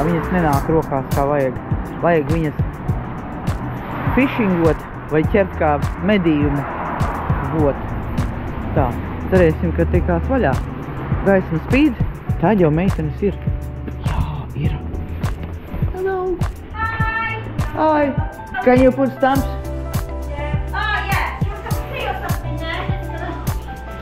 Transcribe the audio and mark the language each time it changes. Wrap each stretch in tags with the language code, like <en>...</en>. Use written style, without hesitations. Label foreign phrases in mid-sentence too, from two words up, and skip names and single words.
<lv>Viņas nenāk rokās kā vajag. Vajag viņas fishingot vai ķert kā medījumu got. Tā, cerēsim, ka tikās vaļā. Gaisma spīd, tad jau meitenes ir. Jā, ir.</lv> <en>Hello. Hi. Can you put stamps? Yeah. Oh, yeah. Do you want a cup of tea or something there?</en>